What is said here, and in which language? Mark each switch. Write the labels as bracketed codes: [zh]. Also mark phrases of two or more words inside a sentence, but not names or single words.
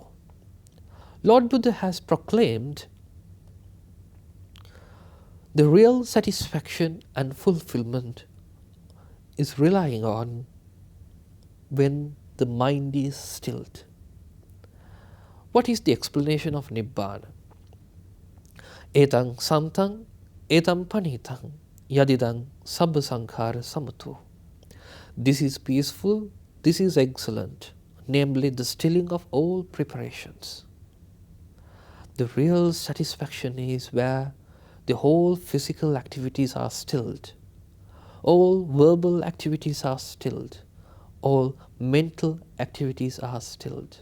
[en] Lord Buddha has proclaimed the real satisfaction and fulfillment is relying on when the mind is stilled. What is the explanation of Nibbana? [pi] Etang santang, etam panitang, yadidang sabba sankhara samato. [en] This is peaceful, this is excellent, namely the stilling of all preparations. The real satisfaction is where the whole physical activities are stilled, all verbal activities are stilled, all mental activities are stilled.